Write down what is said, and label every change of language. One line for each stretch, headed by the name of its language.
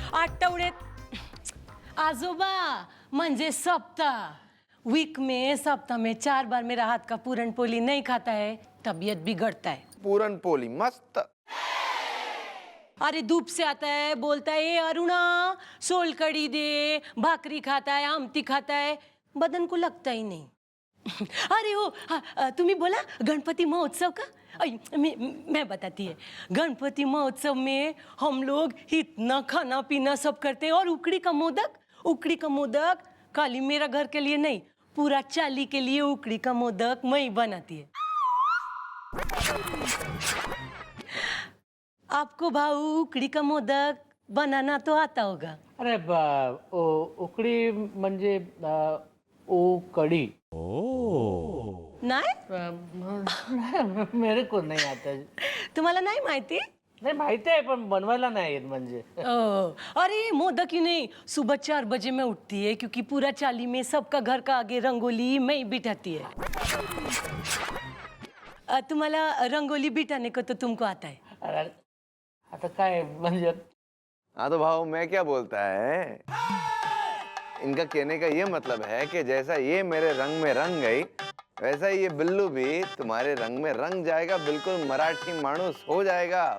Marathi: आठवड्यात आजोबा म्हणजे सप्ताह,
Hindi: वीक में सप्ताह में 4 बार मेरा हाथ का पूरन पोली नहीं खाता है, तबीयत बिगड़ता है. पूरन पोली मस्त. अरे धूप से आता है, बोलता है ए अरुणा सोलकड़ी दे, भाकरी खाता है, आमती खाता है, बदन को लगता ही नहीं. अरे हो तुम्ही बोला गणपति महोत्सव का. मैं बताती है. गणपति महोत्सव में हम लोग इतना खाना पीना सब करते हैं, और उकड़ी का मोदक खाली मेरा घर के लिए नहीं, पूरा चाली के लिए उकड़ी का मोदक मैं ही बनाती है. आपको भाऊ उकड़ी का मोदक बनाना तो आता होगा.
Marathi: अरे उकडी म्हणजे उकडी. नाही
Hindi: मेरे को नहीं आता.
Marathi: तुम्हाला नाही माहिती? नाही माहिती आहे पण बनवायला नाही येत म्हणजे.
Hindi: अरे मोदक ही नहीं, सुबह 4 बजे में उठती है क्योंकि पूरा चाली में सबका घर का आगे रंगोली मैं ही बिठाती है. तुम्हाला रंगोली बिठाने को तो तुमको आता है.
Marathi: अरे आता काय म्हणजे.
Hindi: हाँ तो भाव मैं क्या बोलता है, इनका कहने का ये मतलब है कि जैसा ये मेरे रंग में रंग गई, वैसा ही ये बिल्लू भी तुम्हारे रंग में रंग जाएगा, बिल्कुल मराठी मानुस हो जाएगा.